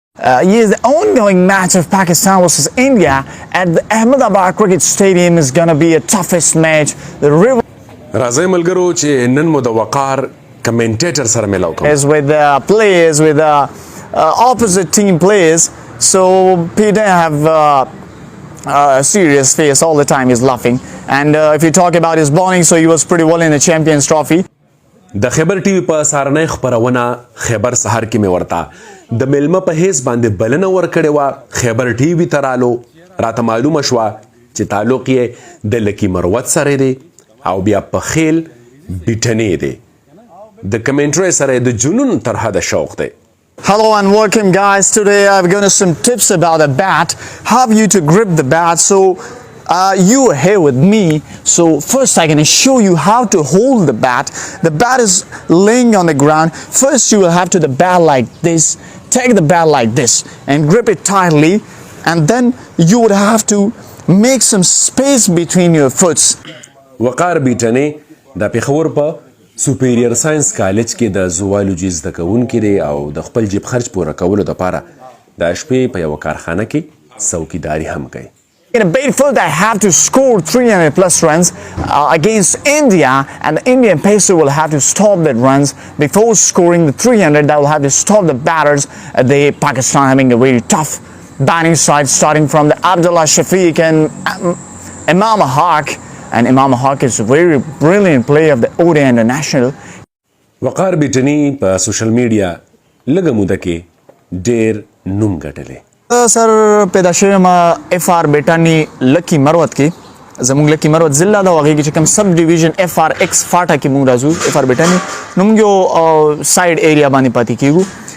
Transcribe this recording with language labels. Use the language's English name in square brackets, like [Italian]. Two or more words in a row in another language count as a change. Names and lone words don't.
[English] Yes, the ongoing match of Pakistan versus India at the Ahmedabad Cricket Stadium is going to be a toughest match. The river [Pashto] راځئ ملګرو چې نن مو د وقار کمنټیټر سره ملاو کوم [English] is with the players, with the opposite team players. So Peter have a serious face all the time. He's laughing. And if you talk about his bowling, so he was pretty well in the Champions Trophy. [Pashto] د خیبر ټي وي په سهارنۍ خپرونه خیبر سهار کې مې ورته د میلمه په حیث باندې بلنه ورکړې وه. خیبر ټي وي ته رالو، راته معلومه شوه چې تعلق یې د لکي مروت سره دی او بیا په خیل بيټنې دی. د کمنټرۍ سره د جنون تر حده شوق دی. [English] Hello and welcome guys. Today I've got some tips about a bat, how you to grip the bat. So you are here with me, so first I'm going to show you how to hold the bat. The bat is laying on the ground. First you will have to the bat like this, take the bat like this and grip it tightly, and then you would have to make some space between your foots. [Pashto] وقار بيټنې د پېښور په سوپیریر ساينس کالج کې د زوالوجي زده کوونکی دی او د خپل جیب خرج پوره کولو دپاره د شپې په یوه کارخانه کې څوکیداري هم کوي. [English] In a Bedford, I have to score 300 plus runs against India, and the Indian pacer will have to stop that runs before scoring the 300. That will have to stop the batters. The Pakistan having a very tough batting side, starting from the Abdullah Shafiq and Imam Haq. And Imam Haq is a very brilliant player of the ODI International. [Pashto] وقار بيټنې په [English] social media [Pashto] لږه موده کې ډېر نوم ګټلی. سر پیدا شوی ما اف آر بيټنې لکی مروت کې، زموږ لکی مروت ضلع ده، هغې کې چې کوم [English] sub division [Pashto] اف آر ایکس فاټا کې موږ راځو. اف آر بيټنې نو موږ یو [English] side area [Pashto] باندې پاتې کېږو.